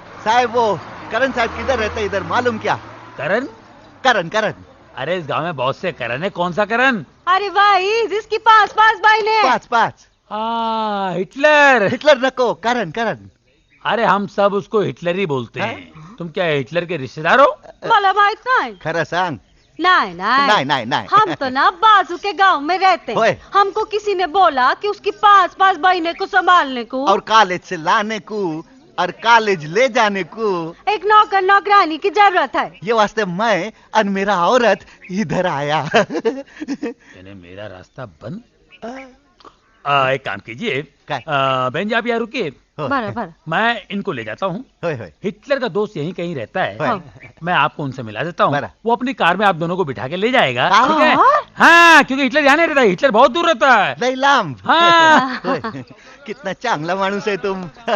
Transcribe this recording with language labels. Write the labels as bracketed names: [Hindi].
[Hindi] साहब वो करण साहब किधर रहता है इधर मालूम क्या? करण? करण करण अरे इस गांव में बहुत से करण है, कौन सा करण? अरे भाई जिसकी पास पास [Marathi] बहिणी आहे. पाच पाच. [Hindi] हाँ, हिटलर। [Marathi] हिटलर नको करण करण. [Hindi] अरे हम सब उसको हिटलर ही बोलते हैं। तुम क्या हिटलर के रिश्तेदार हो? [Marathi] मला माहित नाही. खरं सांग. [Hindi] नहीं नहीं नहीं नहीं. हम तो ना बाजू के गांव में रहते [Marathi] होय. [Hindi] हमको किसी ने बोला कि उसकी पास पास बहने को संभालने को और कॉलेज से लाने को और कॉलेज ले जाने को एक नौकर नौकरानी की जरूरत है. ये वास्ते मैं और मेरा औरत इधर आया. यानी मेरा रास्ता बंद। एक काम कीजिए, [Marathi] काय? [Hindi] बहन जी आप यहाँ रुकिए, बराबर. मैं इनको ले जाता हूँ। [Marathi] होय होय. [Hindi] हिटलर का दोस्त यहीं कहीं रहता है, [Marathi] होय. [Hindi] मैं आपको उनसे मिला देता हूँ। [Marathi] बरा. [Hindi] वो अपनी कार में आप दोनों को बिठा के ले जाएगा, कार? ठीक है? हाँ, क्योंकि हिटलर यहाँ नहीं रहता है, हिटलर बहुत दूर रहता है। [Marathi] लय लांब. [Hindi] हाँ। [Marathi] होय. कितना चांगला माणूस आहे तुम.